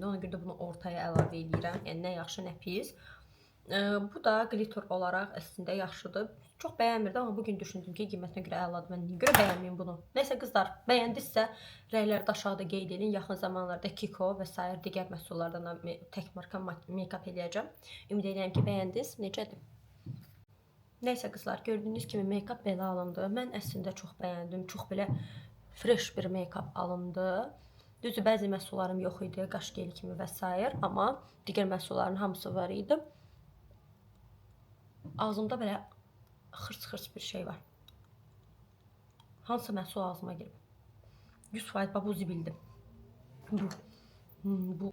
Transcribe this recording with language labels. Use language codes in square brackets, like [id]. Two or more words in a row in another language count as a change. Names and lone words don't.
[az] Ona görə də bunu ortaya əlavə edirəm. Yəni nə yaxşı, nə pis. Bu da glitter olaraq əslində yaxşıdır. Çox bəyənmirdim, amma bugün düşündüm ki, qiymətinə görə əladır. Mən niyə görə bəyənməyim bunu? Nəysə qızlar, bəyəndinizsə rəylərdə aşağıda qeyd edin. Yaxın zamanlarda Kiko və sair digər məhsullardan tək marka make-up eləyəcəm. Ümid edirəm ki, bəyəndiniz. Necədir? Nəysə qızlar, gördüyünüz kimi make-up belə alındı. Mən əslində çox bəyəndim. Çox belə fresh bir make-up alındı. Düzdür, bəzi məhsullarım yox idi, qaş geli kimi və sair, amma digər məhsulların hamısı var idi. Ağzımda belə xırs-xırs bir şey var. Hansı məhsul ağzıma girib? 100% bu zibildir. Bu.